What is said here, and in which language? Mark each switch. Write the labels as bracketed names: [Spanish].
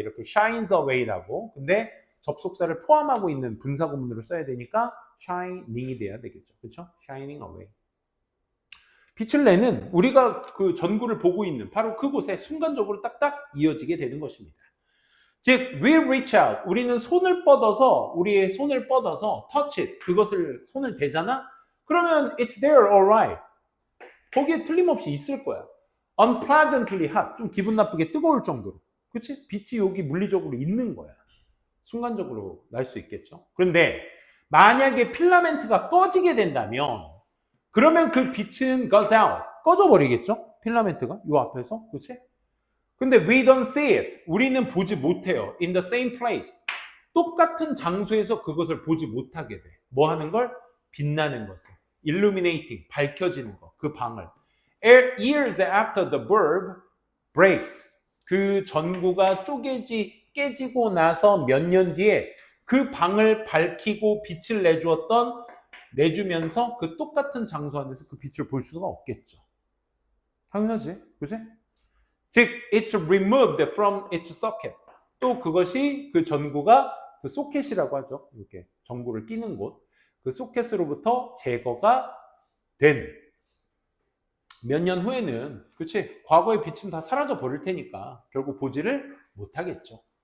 [Korean] 이렇게 shines away라고. 근데 접속사를 포함하고 있는 분사구문으로 써야 되니까 shining이 돼야 되겠죠. 그렇죠? shining away. 빛을 내는, 우리가 그 전구를 보고 있는 바로 그곳에 순간적으로 딱딱 이어지게 되는 것입니다. 즉, [English] we reach out. [Korean] 우리는 우리의 손을 뻗어서 [English] touch it. [Korean] 그것을 손을 대잖아? 그러면 [English] it's there, alright. [Korean] 거기에 틀림없이 있을 거야. [English] unpleasantly hot. [Korean] 좀 기분 나쁘게 뜨거울 정도로. 그치? 빛이 여기 물리적으로 있는 거야. 순간적으로 날 수 있겠죠. 그런데 만약에 필라멘트가 꺼지게 된다면 그러면 그 빛은 [English] goes out. [Korean] 꺼져버리겠죠? 필라멘트가 요 앞에서. 그치? 근데 [English] we don't see it. [Korean] 우리는 보지 못해요. [English] in the same place. [Korean] 똑같은 장소에서 그것을 보지 못하게 돼. 뭐 하는 걸? 빛나는 것을. illuminating. 밝혀지는 거. 그 방을. [English] Years after the bulb breaks. [Korean] 그 전구가 깨지고 나서 몇 년 뒤에 그 방을 밝히고 빛을 내주면서 그 똑같은 장소 안에서 그 빛을 볼 수가 없겠죠. 당연하지. 그지? 즉, [English] it's removed from its socket. [Korean] 또 그것이 그 전구가 그 소켓이라고 하죠. 이렇게 전구를 끼는 곳. 그 소켓으로부터 제거가 된 몇 년 후에는, 그치? 과거의 빛은 다 사라져 버릴 테니까 결국 보지를 못하겠죠.